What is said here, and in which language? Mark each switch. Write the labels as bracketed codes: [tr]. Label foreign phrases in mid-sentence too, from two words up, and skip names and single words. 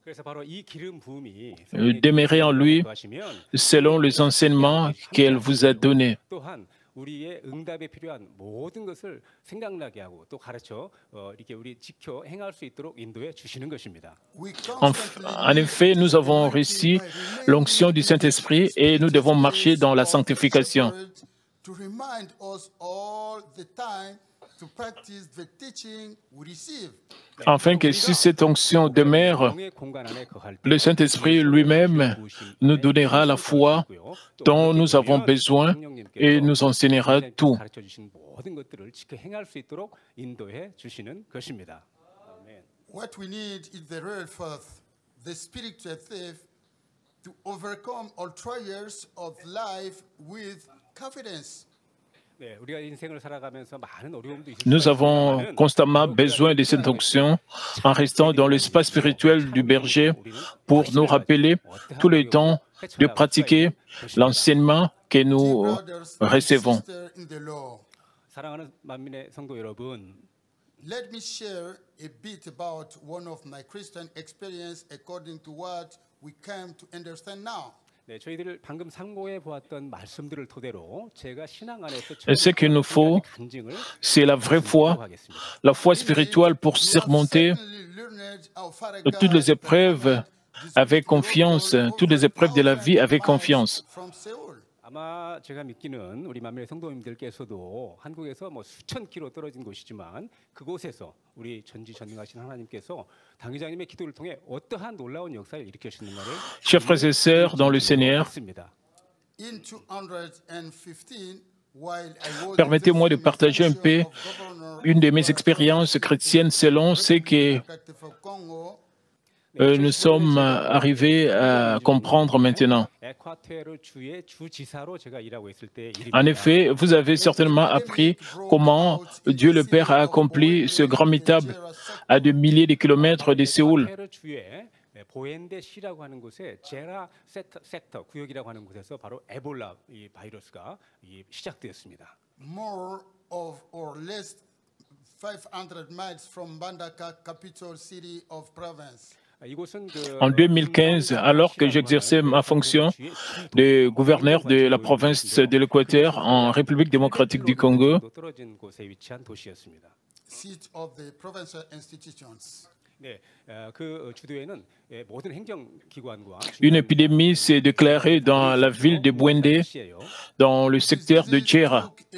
[fr] Demeurez en lui selon les enseignements qu'elle vous a donnés. [ko] 우리의 응답에 필요한 모든 것을 생각나게 하고 또 가르쳐 이렇게 우리 지켜 행할 수 있도록 인도해 주시는 것입니다. [fr] En effet, nous avons reçu l'onction du Saint-Esprit et nous devons marcher dans la sanctification. [en] To remind us all the time to practice the teaching we receive. [fr] Afin que si cette onction demeure, le Saint-Esprit lui-même nous donnera la foi dont nous avons besoin et nous enseignera tout. [en] What we need is the real faith, the spiritual faith, to overcome all trials of life with confidence. [fr] Nous avons constamment besoin de cette onction en restant dans l'espace spirituel du berger pour nous rappeler tout le temps de pratiquer l'enseignement que nous recevons. [en] Let me share a bit about one of my Christian experience according to what we came to understand now. [ko] 저희들 방금 상고해 보았던 말씀들을 토대로 제가 신앙 안에서 [fr] Ce qu'il nous faut, c'est la vraie foi, la foi spirituelle pour surmonter toutes les épreuves avec confiance, toutes les épreuves de la vie avec confiance. [ko] 아마 제가 믿기는 우리 만민의 성도님들께서도 한국에서 뭐 수천 킬로 떨어진 곳이지만 그곳에서 우리 전지전능하신 하나님께서 당회장님의 기도를 통해 어떠한 놀라운 역사를 일으키셨는가를 [fr] Chers frères et sœurs dans le Seigneur, permettez-moi de partager un peu une de mes expériences chrétiennes selon ce que nous sommes arrivés à comprendre maintenant. En effet, vous avez certainement appris comment Dieu le Père a accompli ce grand miracle à des milliers de kilomètres de Séoul. [ko] 보엔데시라고 하는 곳에 제라 섹터 구역이라고 하는 곳에서 바로 에볼라 이 바이러스가 시작되었습니다. [en] More or less 500 miles from Mbandaka, capital city of province. [fr] En 2015, alors que j'exerçais ma fonction de gouverneur de la province de l'Équateur en République démocratique du Congo, une épidémie s'est déclarée dans la ville de Bwende, dans le secteur de Djera.